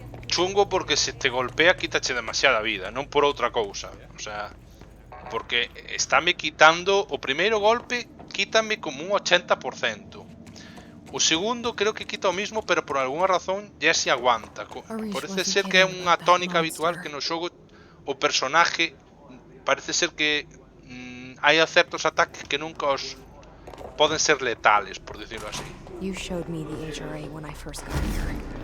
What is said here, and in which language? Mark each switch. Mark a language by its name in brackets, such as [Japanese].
[Galician] Chungo porque se te golpea quítache demasiada vida, non por outra cousa. O sea, porque estáme quitando o primeiro golpe, quítame como un 80%. O segundo creo que quita o mismo, pero por alguna razón Jesse aguanta. Parece ser que é unha tónica habitual que no xogo o personaje parece ser que hai certos ataques que nunca os poden ser letales, [Spanish] por decirlo así. [English] You showed me the HRA when I first got here.